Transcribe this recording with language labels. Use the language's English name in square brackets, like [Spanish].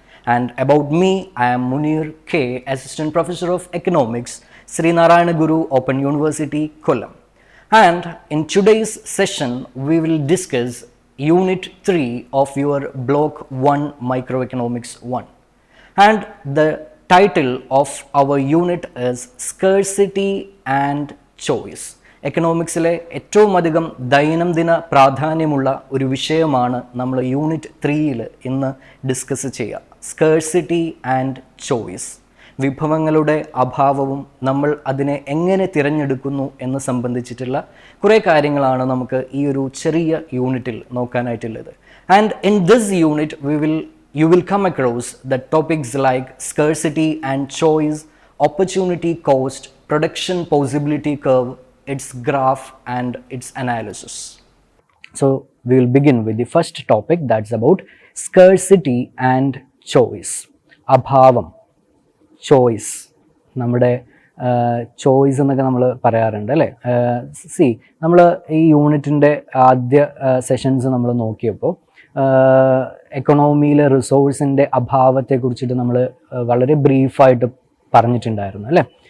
[English] And about me, I am Munir K, Assistant Professor of Economics, Sri Narayana Guru Open University, Kollam. And in today's session, we will discuss Unit 3 of your Block 1 Microeconomics 1. And the title of our unit is Scarcity and Choice. [Malayalam] എക്കണോമിക്സിലെ ഏറ്റവും അധികം ദൈനംദിന പ്രാധാന്യമുള്ള ഒരു വിഷയമാണ് നമ്മൾ unit 3-ൽ ഇന്ന് discuss ചെയ്യുക. [English] Scarcity and choice. [Malayalam] വിഭവങ്ങളുടെ അഭാവവും നമ്മൾ അതിനെ എങ്ങനെ തിരഞ്ഞെടുക്കുന്നു എന്ന് സംബന്ധിച്ചിട്ടുള്ള കുറേ കാര്യങ്ങളാണ് നമുക്ക് ഈ ഒരു ചെറിയ യൂണിറ്റിൽ നോക്കാനായിട്ടുള്ളത്. [English] And in this unit you will come across the topics like scarcity and choice, opportunity cost, production possibility curve, its graph and its analysis. So we will begin with the first topic, that's about scarcity and choice. [Malayalam] Abhavam, [English] choice. [Malayalam] നമ്മുടെ choice എന്നൊക്കെ നമ്മൾ പറയാറുണ്ട് അല്ലേ. നമ്മൾ ഈ യൂണിറ്റിൻ്റെ ആദ്യ sessions നമ്മൾ നോക്കിയപ്പോൾ എക്കണോമിയിലെ റിസോഴ്സിൻ്റെ അഭാവത്തെക്കുറിച്ചിട്ട് നമ്മൾ വളരെ ബ്രീഫായിട്ട് പറഞ്ഞിട്ടുണ്ടായിരുന്നു അല്ലേ.